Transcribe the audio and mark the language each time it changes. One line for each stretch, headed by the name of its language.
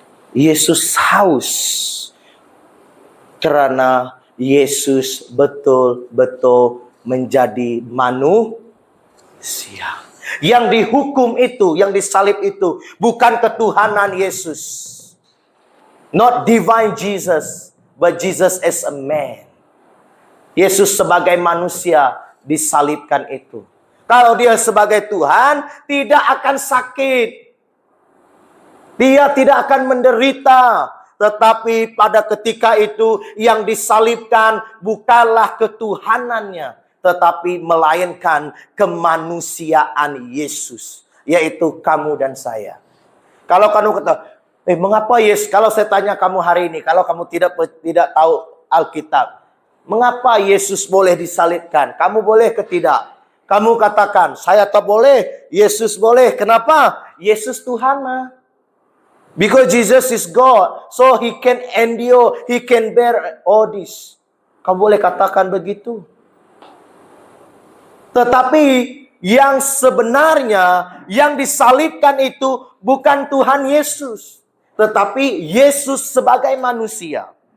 Malay: Yesus haus. Karena Yesus betul-betul menjadi manusia. Yang dihukum itu, yang disalib itu, bukan ketuhanan Yesus.
English: Not divine Jesus, but Jesus as a man.
Malay: Yesus sebagai manusia disalibkan itu. Kalau dia sebagai Tuhan, tidak akan sakit. Dia tidak akan menderita. Tetapi pada ketika itu yang disalibkan bukanlah ketuhanannya. Tetapi melainkan kemanusiaan Yesus. Yaitu kamu dan saya. Kalau kamu kata, mengapa Yesus? Kalau saya tanya kamu hari ini, kalau kamu tidak tahu Alkitab, mengapa Yesus boleh disalibkan? Kamu boleh ke tidak? Kamu katakan, saya tak boleh, Yesus boleh. Kenapa? Yesus Tuhan mah.
English: Because Jesus is God, so He can endure, He can bear all this.
Malay: Kamu boleh katakan begitu. Tetapi yang sebenarnya yang disalibkan itu bukan Tuhan Yesus, tetapi Yesus sebagai manusia.